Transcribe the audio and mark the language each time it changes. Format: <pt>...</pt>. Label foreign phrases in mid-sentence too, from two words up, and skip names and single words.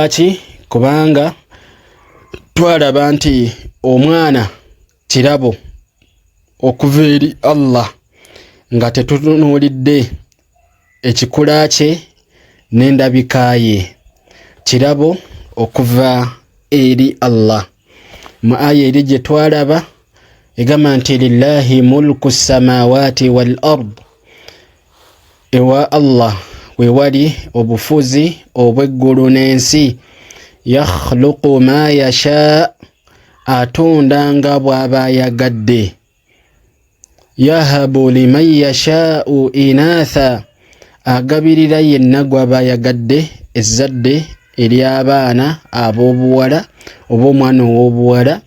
<lg>Kubanga twalaba nti omwana kirabo okuva eri Allah nga tetutunuulidde ekikula kye n'endabika ye, kirabo okuva eri Allah. Mu aya eri gye twalaba egamba nti</lg> <ar>لله ملك السماوات والأرض,</ar> <lg>ewa Allah we wali obufuzi obw'eggulu n'ensi.</lg> <ar>يخلق ما يشاء,</ar> <lg>atonda nga bw'aba ayagadde.</lg> <ar>يهب لمن يشاء إناثا,</ar> <lg>agabirira yenna gw'aba ayagadde ezzadde ery'abaana ab'obuwala oba omwana ow'obuwala.</lg>